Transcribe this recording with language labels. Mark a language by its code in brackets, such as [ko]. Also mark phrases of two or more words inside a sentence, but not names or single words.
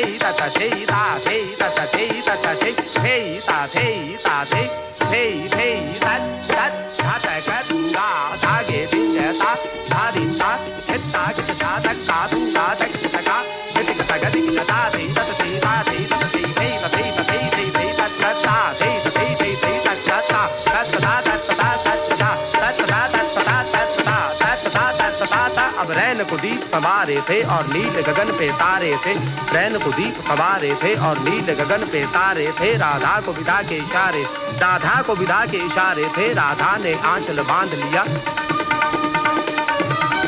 [hi] तत थे ता थे तत थे तत थे थे ता थे ता थे थे थे तत तत घात कथूंगा धागे दिंगता धारिता चित्ता किता तका थूंगा तक तका गति कथा गति कथा थे तत थे ता थे तत थे थे थे थे थे थे तत ता थे थे थे थे तत ता तत ता तत ता तत ता तत ता अब रैन को दीप सवारे थे और नील गगन पे तारे थे रैन को दीप सवारे थे और नील गगन पे तारे थे राधा को विदा के इशारे थे राधा ने आंचल बांध लिया